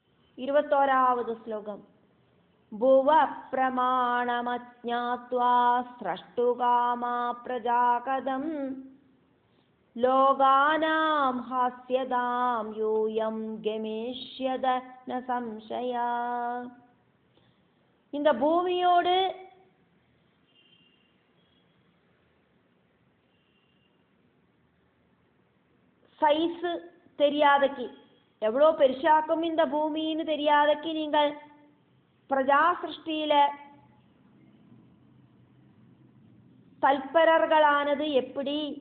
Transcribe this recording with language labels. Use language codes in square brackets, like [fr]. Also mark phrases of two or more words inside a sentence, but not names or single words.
[ml] 21ാவது ശ്ലോകം. [sa] ഭുവ പ്രമാണമജ്ഞാത്വാ സ്രഷ്ടുകാമാ പ്രജാകദം ലോകാനാം ഹാസ്യതാം യൂയം ഗമിഷ്യത ന സംശയ. [ta] இந்த பூமியோடு சைஸ் தெரியாதக்கு, எவ்வளோ பெருசாக்கும் இந்த பூமின்னு தெரியாதக்கு நீங்கள் பிரஜா சிருஷ்டியில தல்பரர்களானது எப்படி?